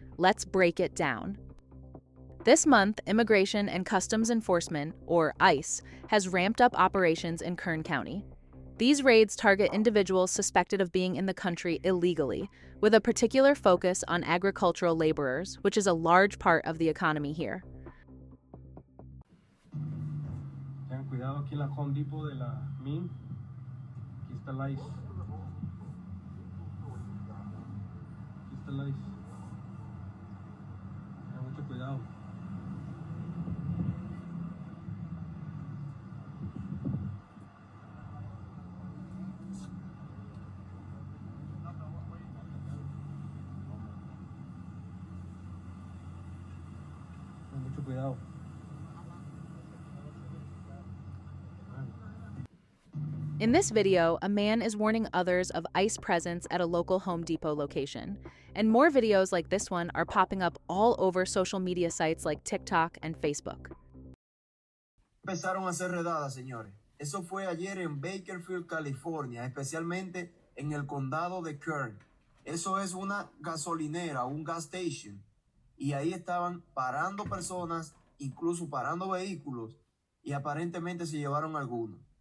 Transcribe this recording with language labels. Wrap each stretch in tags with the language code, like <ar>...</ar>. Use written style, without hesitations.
<en>Let's break it down. This month, Immigration and Customs Enforcement, or ICE, has ramped up operations in Kern County. These raids target individuals suspected of being in the country illegally, with a particular focus on agricultural laborers, which is a large part of the economy here.</en> <es>Tengan cuidado aquí en la Home Depot de la MIN. Aquí está la ICE. Aquí está la ICE. Tengan mucho cuidado. Tengan mucho cuidado.</es> <en>In this video, a man is warning others of ICE presence at a local Home Depot location. And more videos like this one are popping up all over social media sites like TikTok and Facebook.</en> <es>Empezaron a hacer redadas, señores. Eso fue ayer en Bakersfield, California, especialmente en el condado de Kern. Eso es una gasolinera, un</es> <en>gas station.</en> <es>Y ahí estaban parando personas, incluso parando vehículos, y aparentemente se llevaron algunos.</es>